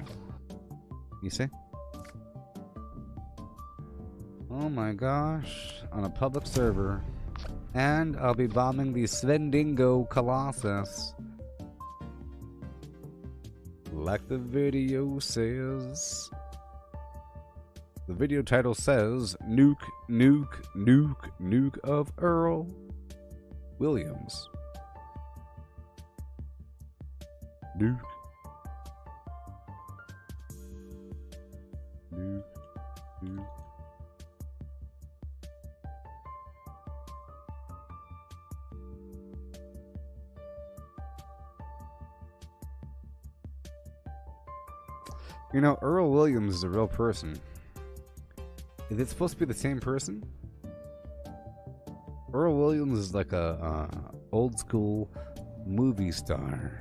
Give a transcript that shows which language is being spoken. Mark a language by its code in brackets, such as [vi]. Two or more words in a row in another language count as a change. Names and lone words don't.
[en] You see? Oh my gosh. On a public server. And I'll be bombing the Svendingo Colossus. Like the video says. The video title says Nuke Nuke Nuke Nuke of Earle Williams. Nuke Nuke Nuke. You know, Earle Williams is a real person. Is it supposed to be the same person? Earle Williams is like a old school movie star.